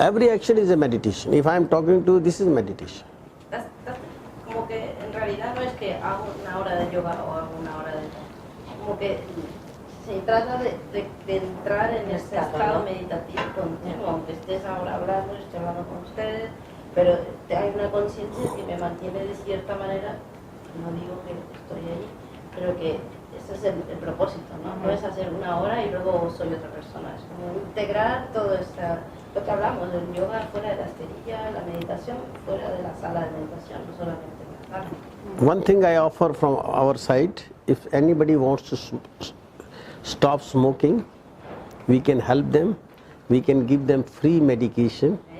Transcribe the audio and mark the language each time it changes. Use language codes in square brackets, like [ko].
[en] Every action is a meditation. If I am talking to you, this is meditation. [es] como que en realidad no es que hago 1 hora de yoga o hago 1 hora de... Como que se trata de entrar en este estado meditativo continuo, aunque estés ahora hablando, esté hablando con ustedes, pero hay una conciencia que me mantiene de cierta manera, no digo que estoy ahí, pero que ese es el propósito, ¿no? No es hacer 1 hora y luego soy otra persona, es como integrar todo lo que hablamos, el yoga fuera de la esterilla, la meditación fuera de la sala de meditación, no solamente en la sala. [en] One thing I offer from our side, if anybody wants to stop smoking, we can help them. We can give them free medication.